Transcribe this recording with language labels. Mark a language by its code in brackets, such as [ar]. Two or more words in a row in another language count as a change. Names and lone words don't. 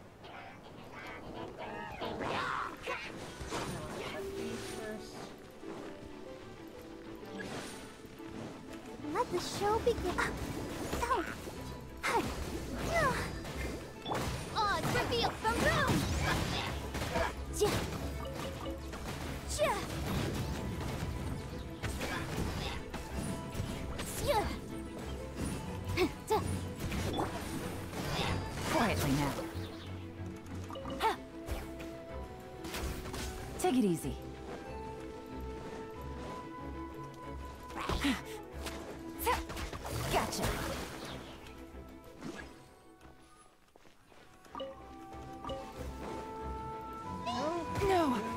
[en] Let the show begin. Oh. Hi. Odds revealed. Boom boom. Ja. Ja. Ja. Da. Quietly now. Ha. Take it easy. Gotcha. No.